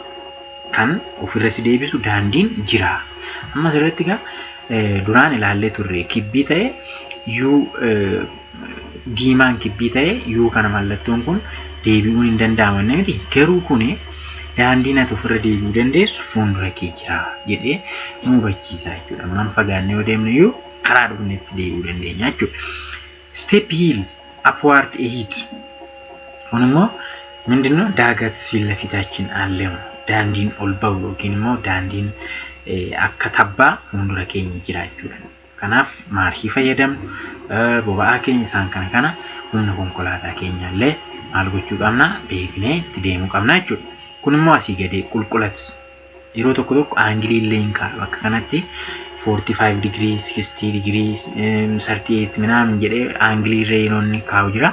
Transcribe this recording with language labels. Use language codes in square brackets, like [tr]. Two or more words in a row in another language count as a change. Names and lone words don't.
[om] Kan ofirra si deebisu daandiin jira. Amma asirratti duraan ilaallee turre kibbii ta'e diimaan kibbii ta'e U kana mallattoon kun deebi'uun hin danda'amu miti. Garuu kun daandiin ati ofirra deebi'uu dandeessu fuuldura kee jira jedhee nu hubachiisa jechuudha. Ammaan fagaannee yoo deemne iyyuu karaa dhufnetti deebi'uu dandeenya jechuudha. [en] Step hill upward ahead. [om] Kun immoo ምንድነው? [am] ዳገት ፊት ለፊታችን አለው [om] daandiin ol ba'u yookiin immoo daandiin akka tabbaa fuuldura keenya jira jechuudha. Kanaaf maarkii fayyadamnu boba'aa keenya isaan kana humna konkolaataa keenya illee maal gochuu qabna beeknee itti deemuu qabna jechuudha. Kun immoo asii gadee qulqullatu yeroo tokko aangilii illee hin kaa'u bakka kanatti 45 degrees 60 degrees 38 minaan jedhee aangilii reenoonni kaa'u jira.